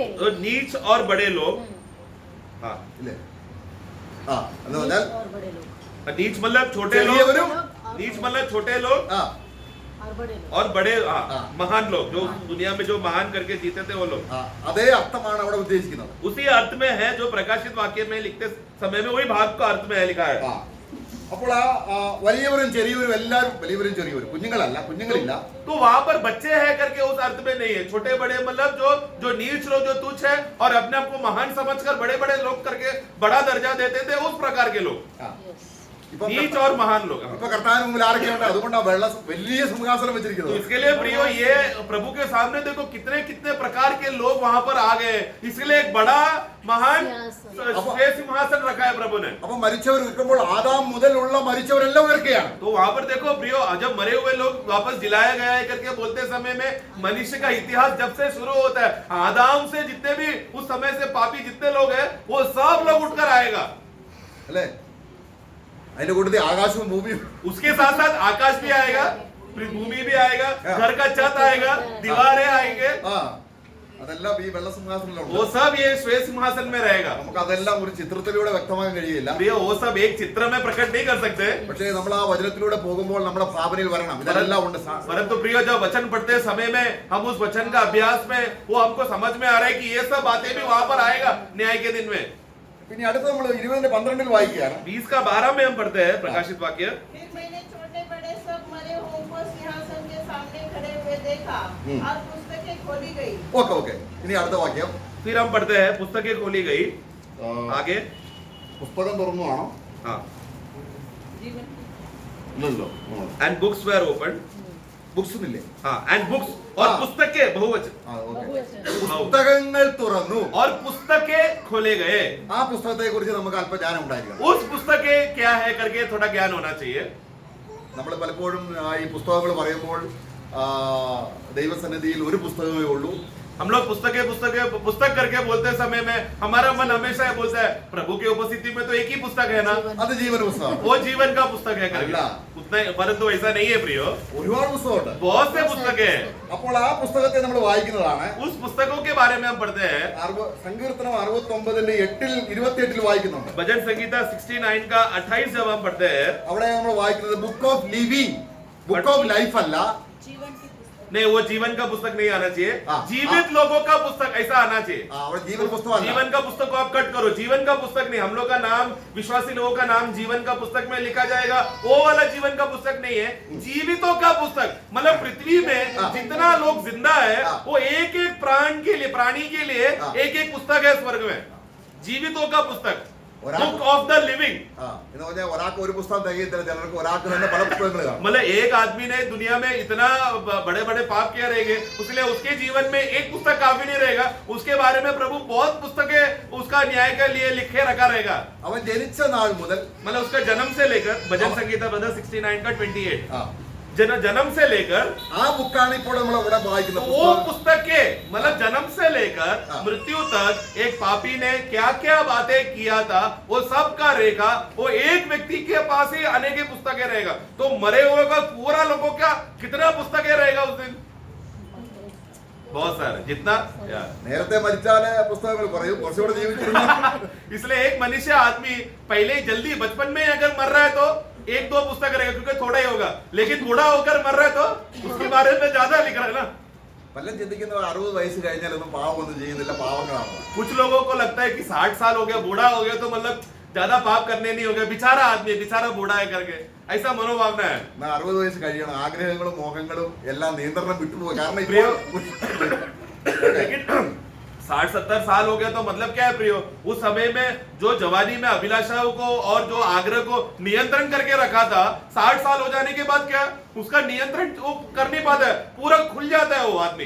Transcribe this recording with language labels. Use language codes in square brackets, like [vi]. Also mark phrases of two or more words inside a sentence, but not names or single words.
[hi] तो नीच और बड़े लोग, हाँ, [ml] ഇല്ലേ? എന്ന് പറഞ്ഞാൽ [hi] नीच और बड़े लोग नीच मतलब छोटे लोग, [ml] ചെറിയവരും [hi] नीच मतलब छोटे लोग और बड़े लोग. और बड़े, हाँ, हाँ. महान लोग जो दुनिया में जो महान करके जीते थे वो लोग. [ml] അതേ അർത്ഥമാണ് അവിടെ ഉദ്ദേശിക്കുന്നത്. [hi] उसी अर्थ में है जो प्रकाशित वाक्य में लिखते समय में वही भाग का अर्थ में लिखा है. [ml] അപ്പോൾ വലിയവരും ചെറിയവരും എല്ലാവരും, വലിയവരും ചെറിയവരും, കുഞ്ഞുങ്ങളില്ല. [hi] तो वहां पर बच्चे हैं करके उस अर्थ में नहीं है. छोटे बड़े मतलब जो नीच लोग, जो तुच्छ है और अपने आप को महान समझकर बड़े बड़े लोग करके बड़ा दर्जा देते थे, उस प्रकार के लोग, [ml] ഇപ്പൊ [hi] नीच और महान लोग. [ml] ഇപ്പൊ കർത്താവിന് മുമ്പിൽ ആരൊക്കെയുണ്ട്? അതുകൊണ്ടാണ് വലിയ സിംഹാസനം [hi] तो [ml] വെച്ചിരിക്കുന്നത്. [hi] इसके लिए प्रियो, ये प्रभु के सामने देखो कितने कितने प्रकार के लोग वहां पर आ गए. इसके लिए एक बड़ा महान श्रेष्ठ सिंहासन रखा है प्रभु ने. [ml] അപ്പൊ മരിച്ചവർ ഉയർക്കുമ്പോൾ ആദാം മുതലുള്ള മരിച്ചവരെല്ലാം ഉയർക്കുകയാണ്. [hi] तो वहां पर देखो प्रियो, जब मरे हुए लोग वापस जिलाया गया है करके बोलते समय में मनुष्य का इतिहास जब से शुरू होता है, आदम से जितने भी उस समय से पापी जितने लोग हैं वो सब लोग उठकर आएगा. [ml] അല്ലേ? അതിന്റെ കൂട്ടത്തിൽ ആകാശവും ഭൂമിയും. [hi] उसके साथ साथ आकाश भी आएगा, भूमि भी आएगा, घर का छत आएगा, दीवारें आएंगे, [ml] അതെല്ലാം ഈ വെള്ള സിംഹാസനത്തിലുണ്ട്. [hi] वो सब ये श्वेत सिंहासन में रहेगा. [ml] നമുക്ക് അതെല്ലാം ഒരു ചിത്രത്തിലൂടെ വ്യക്തമാക്കാൻ കഴിയില്ല. [hi] प्रियो, वो सब एक चित्र में प्रकट नहीं कर सकते, [ml] പക്ഷേ നമ്മൾ ആ വചനത്തിലൂടെ പോകുമ്പോൾ നമ്മുടെ ഭാവനയിൽ വരണം ഇതെല്ലാം ഉണ്ട്. [hi] परंतु प्रियो जब वचन पढ़ते समय में हम उस वचन का अभ्यास में वो हमको समझ में आ रहा है कि ये सब बातें भी वहां पर आएगा न्याय के दिन में. [ml] പിന്നെ അടുത്ത് നമ്മൾ 20:12 വായിക്കുകയാണ്. [hi] 20 का 12 में हम पढ़ते हैं प्रकाशित वाक्य. फिर मैंने छोटे बड़े सब मरे हुओं को सिंहासन के सामने खड़े हुए देखा और पुस्तकें खोली गई. [ml] ഓക്കെ. ഇനി അടുത്ത വാക്യം. [hi] फिर हम पढ़ते हैं पुस्तकें खोली गई. आगे, [ml] പുസ്തകം തുറന്നു ആണോ? [hi] हाँ, [ml] ഇല്ലല്ലോ. [en] and books were open. [ml] ബുക്സ് ഇല്ലേ? [hi] हाँ, [en] and books [hi] और हाँ. पुस्तकें बहुवचन. [ml] പുസ്തകങ്ങൾ തുറന്നു. [hi] और पुस्तकें खोले गए. [ml] ആ പുസ്തകത്തെ കുറിച്ച് നമുക്ക് അല്പജ്ഞാനം ഉണ്ടായിരിക്കണം. [hi] उस पुस्तकें क्या है करके थोड़ा ज्ञान होना चाहिए. [ml] നമ്മൾ പലപ്പോഴും ഈ പുസ്തകങ്ങൾ പറയുമ്പോൾ ദൈവസന്നിധിയിൽ ഒരു പുസ്തകമേ ഉള്ളൂ. [hi] हम लोग पुस्तक करके बोलते समय में हमारा मन हमेशा ये बोलता है प्रभु की उपस्थिति में तो एक ही पुस्तक है ना, [ml] അത് ജീവന പുസ്തകം. [hi] वो जीवन का पुस्तक है करके. अल्लाह. उतना, परंतु ऐसा नहीं है प्रियो, [ml] ഒരുപാട് പുസ്തകമുണ്ട്. [hi] बहुत से पुस्तकें हैं. [ml] അപ്പോൾ ആ പുസ്തകത്തെ നമ്മൾ വായിക്കുന്നതാണ്. [hi] उस पुस्तकों के बारे में हम पढ़ते हैं. [ml] സങ്കീർത്തനം 69:8-28 വായിക്കുന്നുണ്ട്. [hi] भजन संगीता 69 का 28 जब हम पढ़ते हैं, [ml] അവിടെ നമ്മൾ വായിക്കുന്നത് [en] book of living, book of life [ml] അല്ല. [hi] नहीं, वो जीवन का पुस्तक नहीं आना चाहिए. हाँ. जीवित लोगों का पुस्तक ऐसा आना चाहिए. [ml] അവിടെ ജീവന പുസ്തകമല്ല. [hi] जीवन का पुस्तक को आप कट करो. जीवन का पुस्तक नहीं. हम लोग का नाम, विश्वासी लोगों का नाम जीवन का पुस्तक में लिखा जाएगा, वो वाला जीवन का पुस्तक नहीं है. जीवितों का पुस्तक मतलब पृथ्वी में हाँ. जितना लोग जिंदा है हाँ. वो एक एक प्राणी के लिए हाँ. एक एक पुस्तक है स्वर्ग में. जीवितों का पुस्तक. [en] book of the living. [ml] എന്ന് പറഞ്ഞാൽ ഒരാൾക്ക് ഒരു പുസ്തകം തികയത്തില്ല, ചിലർക്ക് ഒരാൾക്ക് തന്നെ പല പുസ്തകങ്ങൾ കാണും. [hi] मतलब एक आदमी ने दुनिया में इतना बड़े बड़े पाप किया रहेंगे, इसलिए उसके जीवन में एक पुस्तक काफी नहीं रहेगा, उसके बारे में प्रभु बहुत पुस्तकें उसका न्याय के लिए लिखे रखा रहेगा। [ml] അവൻ ജനിച്ച നാൾ മുതൽ [hi] मतलब उसका जन्म से लेकर भजन संगीता ब्रदर 69 का 28 [ml] ആ, [hi] जन्म से लेकर [ml] ആ ബുക്കാണ് ഇപ്പോൾ നമ്മൾ ഇവിടെ വായിക്കുന്ന [hi] वो [ml] പുസ്തകം. [hi] पुस्तक के मतलब जन्म से लेकर हाँ। मृत्यु तक एक पापी ने क्या क्या बातें किया था वो सब का रहेगा। वो एक व्यक्ति के पास ही अनेक पुस्तकें रहेगा, तो मरे हुए का पूरा लोगों का कितना पुस्तकें रहेगा उस दिन? बहुत सारे, जितना या। [ml] നേരത്തെ മരിച്ചാല് പുസ്തകങ്ങൾ പറയും, കുറച്ചുകൂടെ ജീവിച്ചിരുന്ന [hi] इसलिए एक मनुष्य आदमी पहले ही जल्दी बचपन में अगर मर रहा है तो एक दो पुस्तक रहेगा, क्योंकि थोड़ा ही होगा, लेकिन बूढ़ा होकर मर रहा है तो उसके बारे में ज्यादा लिख रहा है ना। [ml] പലരും ചിന്തിക്കുന്നവർ 60 വയസ്സ് കഴിഞ്ഞാലൊന്നും പാവമൊന്നും ചെയ്യുന്നില്ല, പാവങ്ങളാണ്. [hi] कुछ लोगों को लगता है कि 60 साल हो गया, बूढ़ा हो गया तो मतलब ज्यादा पाप करने नहीं हो गया, बेचारा आदमी बेचारा बूढ़ा है करके ऐसा मनोभावना है। [ml] എന്നാൽ 60 വയസ്സ് കഴിയണം, ആഗ്രഹങ്ങളും മോഹങ്ങളും എല്ലാം നിയന്ത്രണം വിട്ടുപോകും. കാരണം [hi] लेकिन 60-70 साल हो गया तो मतलब क्या है प्रियो, उस समय में जो जवानी में अभिलाषाओं को और जो आग्रह को नियंत्रण करके रखा था, 60 साल हो जाने के बाद क्या उसका नियंत्रण वो कर नहीं पाता है, पूरा खुल जाता है वो आदमी।